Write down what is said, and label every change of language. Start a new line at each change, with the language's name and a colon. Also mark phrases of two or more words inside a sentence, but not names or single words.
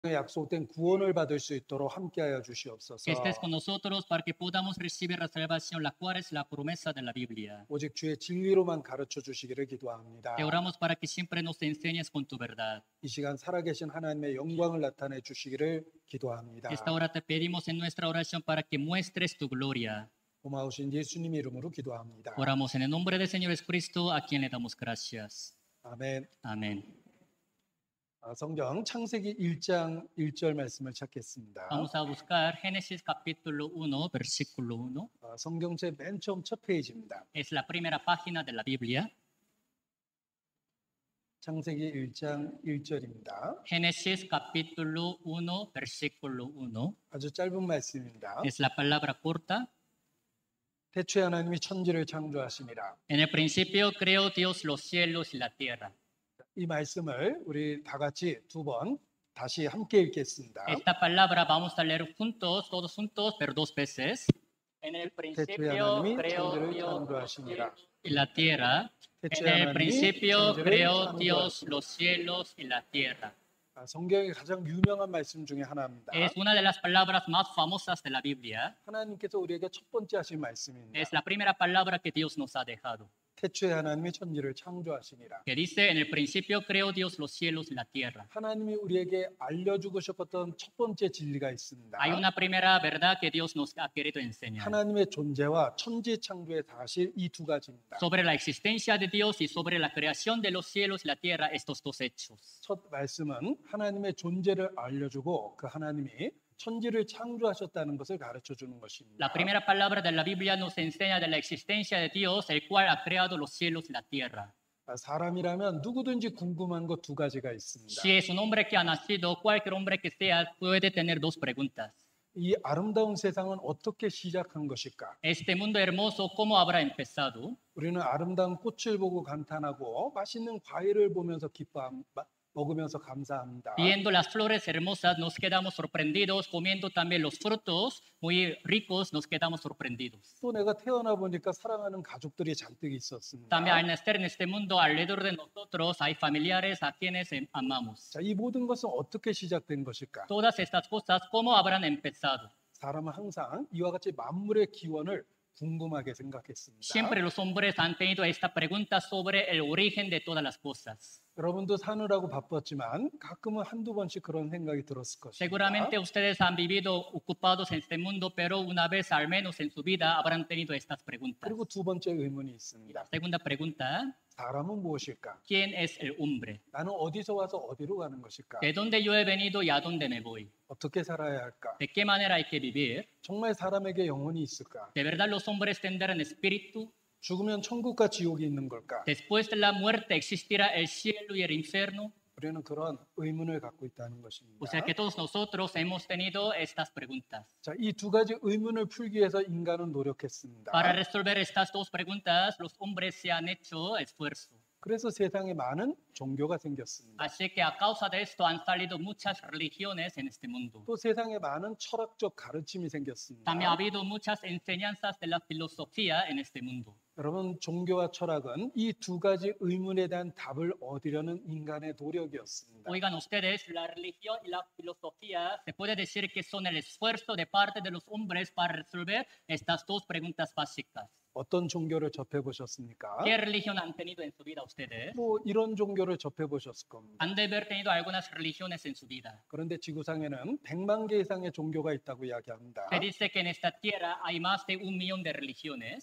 Korean: 약속된 구원을 받을 수 있도록 함께하여
Spanish: que
Korean: 주시옵소서.
Spanish: estés con nosotros para que podamos recibir la salvación, la cual es la promesa de la Biblia.
Korean: 오직 주의 진리로만 가르쳐 주시기를 기도합니다.
Spanish: Te oramos para que siempre nos enseñes con tu verdad.
Korean: 이 시간 살아계신 하나님의 영광을 나타내 주시기를 기도합니다.
Spanish: Esta hora te pedimos en nuestra oración para que muestres tu gloria.
Korean: 고마우신 예수님 이름으로 기도합니다.
Spanish: Oramos en el nombre del Señor Jesucristo, a quien le damos gracias.
Korean: 아멘.
Spanish: Amén.
Korean: 성경 창세기 1장 1절 말씀을 찾겠습니다.
Spanish: Vamos a buscar Génesis capítulo 1, versículo 1.
Korean: 성경책 맨 처음 첫 페이지입니다.
Spanish: Es la primera página de la Biblia.
Korean: 창세기 1장 1절입니다.
Spanish: Génesis capítulo 1, versículo 1.
Korean: 아주 짧은 말씀입니다.
Spanish: Es la palabra corta.
Korean: 태초에 하나님이 천지를 창조하시니라.
Spanish: En el principio creó Dios los cielos y la tierra.
Korean: 이 말씀을 우리 다 같이 두 번 다시 함께 읽겠습니다.
Spanish: Esta palabra vamos a leer juntos, todos juntos, pero dos veces. En el
Korean: 태초에
Spanish: principio
Korean: 하나님이
Spanish: creó
Korean: 천지를
Spanish: Dios
Korean: 창조하시니라.
Spanish: y la tierra. En
Korean: 태초에
Spanish: el
Korean: 하나님이
Spanish: principio
Korean: 천지를
Spanish: creó Dios
Korean: 창조하시니라.
Spanish: los cielos y la tierra.
Korean: 성경의 가장 유명한 말씀 중에 하나입니다.
Spanish: Es una de las palabras más famosas de la Biblia.
Korean: 하나님께서 우리에게 첫 번째 하신 말씀입니다.
Spanish: Es la primera palabra que Dios nos ha dejado.
Korean: 태초에 하나님이 천지를 창조하시니라.
Spanish: Que dice, en el principio creó Dios los cielos y la tierra.
Korean: 하나님이 우리에게 알려주고 싶었던 첫 번째 진리가 있습니다.
Spanish: Hay una primera verdad que Dios nos ha querido enseñar.
Korean: 하나님의 존재와 천지 창조의 사실 이 두 가지입니다.
Spanish: Sobre la existencia de Dios y sobre la creación de los cielos y la tierra, estos dos hechos.
Korean: 첫 말씀은 하나님의 존재를 알려주고 그 하나님이 천지를 창조하셨다는 것을 가르쳐 주는 것입니다.
Spanish: La primera palabra de la Biblia nos enseña de la existencia de Dios, el cual ha creado los cielos y la tierra.
Korean: 사람이라면 누구든지 궁금한 것 두 가지가 있습니다.
Spanish: Si es un hombre que ha nacido, cualquier hombre que sea, puede tener dos preguntas.
Korean: 이 아름다운 세상은 어떻게 시작한 것일까?
Spanish: Este mundo hermoso, ¿cómo habrá empezado?
Korean: 우리는 아름다운 꽃을 보고 감탄하고 맛있는 과일을 보면서 먹으면서 감사합니다.
Spanish: Viendo las flores hermosas nos quedamos sorprendidos, comiendo también los frutos muy ricos nos quedamos sorprendidos.
Korean: 또 내가 태어나 보니까 사랑하는 가족들이 잔뜩 있었습니다.
Spanish: También al nacer en este mundo, alrededor de nosotros hay familiares a quienes amamos.
Korean: 자, 이 모든 것은 어떻게 시작된 것일까?
Spanish: Todas estas cosas, ¿cómo habrán empezado?
Korean: 사람은 항상 이와 같이 만물의 기원을 궁금하게 생각했습니다.
Spanish: Siempre los hombres han tenido esta pregunta sobre el origen de todas las cosas.
Korean: 여러분도 사느라고 바빴지만 가끔은 한두 번씩 그런 생각이 들었을 것입니다.
Spanish: Seguramente ustedes han vivido ocupados en este mundo, pero una vez al menos en su vida habrán tenido estas preguntas.
Korean: 그리고 두 번째 의문이 있습니다.
Spanish: Segunda pregunta,
Korean: 사람은 무엇일까?
Spanish: ¿quién es el hombre?
Korean: 나는 어디서 와서 어디로 가는 것일까?
Spanish: ¿De dónde yo he venido y a dónde me voy?
Korean: 어떻게 살아야 할까?
Spanish: ¿De qué manera hay que vivir?
Korean: 정말 사람에게 영혼이 있을까?
Spanish: ¿De verdad los hombres tendrán espíritu?
Korean: 죽으면 천국과 지옥이 있는 걸까?
Spanish: ¿Después de la muerte existirá el cielo y el infierno?
Korean: 우리는 그런 의문을 갖고 있다는
Spanish: O
Korean: 것입니다.
Spanish: sea que todos nosotros hemos tenido estas preguntas.
Korean: 자, 이 두 가지 의문을 풀기 위해서 인간은 노력했습니다.
Spanish: Para resolver estas dos preguntas, los hombres se han hecho esfuerzo.
Korean: 그래서 세상에 많은 종교가 생겼습니다.
Spanish: Así que a causa de esto han salido muchas religiones en este mundo.
Korean: 또 세상에 많은 철학적 가르침이 생겼습니다.
Spanish: También ha habido muchas enseñanzas de la filosofía en este mundo.
Korean: 여러분, 종교와 철학은 이 두 가지 의문에 대한 답을 얻으려는 인간의 노력이었습니다.
Spanish: Oigan ustedes, la religión y la filosofía se puede decir que son el esfuerzo de parte de los hombres para resolver estas dos preguntas básicas.
Korean: 어떤 종교를 접해 보셨습니까?
Spanish: ¿Qué religión han tenido en su vida ustedes?
Korean: 뭐 이런 종교를 접해 보셨을 겁니다.
Spanish: Han de haber tenido algunas religiones en su vida.
Korean: 그런데 지구상에는 100만 개 이상의 종교가 있다고 이야기합니다.
Spanish: Se dice que en esta tierra hay más de 1 millón de religiones.